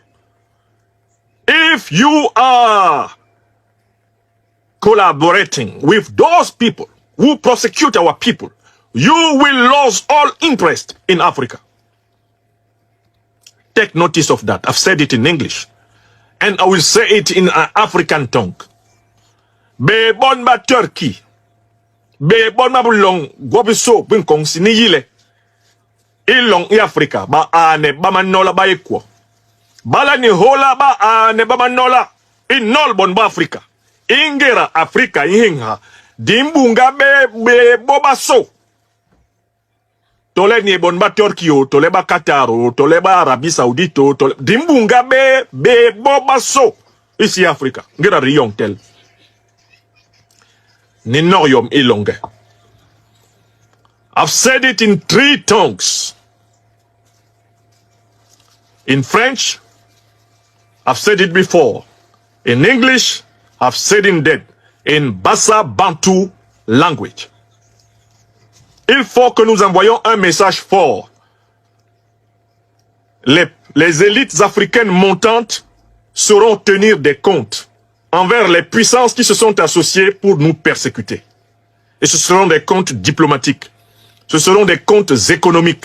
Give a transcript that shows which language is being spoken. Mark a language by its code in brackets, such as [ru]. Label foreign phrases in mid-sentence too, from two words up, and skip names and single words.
[en] If you are collaborating with those people who prosecute our people, you will lose all interest in Africa. Take notice of that. I've said it in English. And I will say it in an African tongue. [bas] Be bon ba Turkey. Be bon ba bulong gobiso bin kong siniyile. Ilong i Africa ba ane ba manola ba ekwo. Bala ni hola ba ane ba manola. Inol bon ba Africa. Ingera Africa ihinga. Dimbunga be boba so. Tole ni bon ba Turkey o, tole ba Qatar o, tole ba Arabie Saoudite o, tole dimbunga be boba so. Ici Africa. Ngera riyong tel. Ninorium ilonge. [en] I've said it in 3 tongues. In French, I've said it before. In English, I've said it in Bassa Bantu language. [fr] Il faut que nous envoyions un message fort. Les élites africaines montantes sauront tenir des comptes envers les puissances qui se sont associées pour nous persécuter. Et ce seront des comptes diplomatiques. Ce seront des comptes économiques.